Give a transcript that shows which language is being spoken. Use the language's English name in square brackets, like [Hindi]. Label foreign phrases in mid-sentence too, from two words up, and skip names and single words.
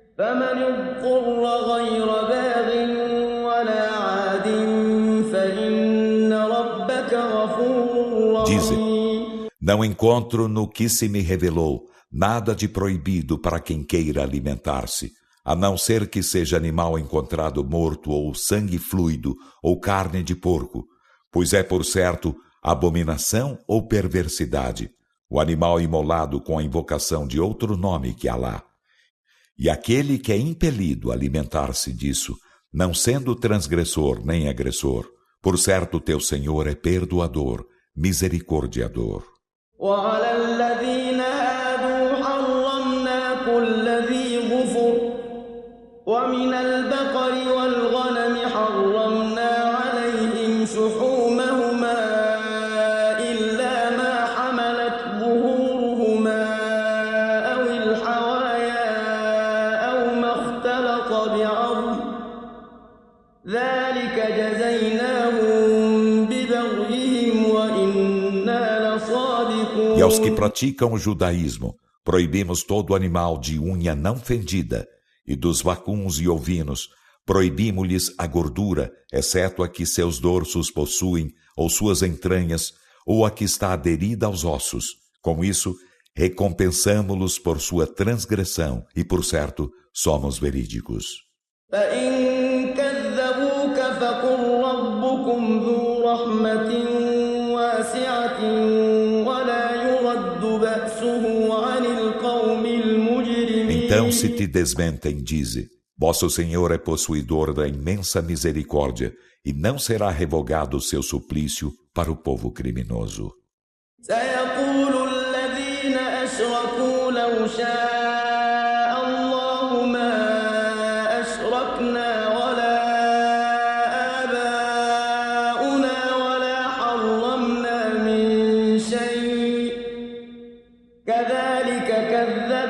[Arabic] فمن اضطر غير باغ ولا عاد فإن ربك غفور [Portuguese] Dize, [Arabic] رحيم. [Portuguese] não encontro no que se me revelou nada de proibido para quem queira alimentar-se, a não ser que seja animal encontrado morto ou sangue fluido ou carne de porco, pois é por certo abominação ou perversidade o animal imolado com a invocação de outro nome que Alá. E aquele que é impelido a alimentar-se disso, não sendo transgressor nem agressor, por certo teu Senhor é perdoador, misericordiador. [Arabic] وعلى الذين هادوا حرمنا كل ذي ظفر ومن البقر والغنم حرمنا عليهم شحومهما إلا ما حملت ظهورهما أو الحوايا أو ما اختلط بعظم ذلك جزيناهم ببغيهم وإنا لصادقون. [Portuguese] E aos que praticam o judaísmo, proibimos todo animal de unha não fendida, e dos vacuns e ovinos, proibimos-lhes a gordura, exceto a que seus dorsos possuem, ou suas entranhas, ou a que está aderida aos ossos. Com isso, recompensamo-los por sua transgressão, e por certo, somos verídicos. [Arabic] فإن كذبوك فقل ربكم ذو رحمة واسعة ولا يرد بأسه عن القوم المجرمين. [Portuguese] Então, se te desmentem, dize, vosso Senhor é possuidor da imensa misericórdia, e não será revogado o seu suplício para o povo criminoso. [Arabic] سيقول الذين أشركوا لو شاء الله ما أشركنا ولا آباؤنا ولا حرمنا من شيء كذلك كذب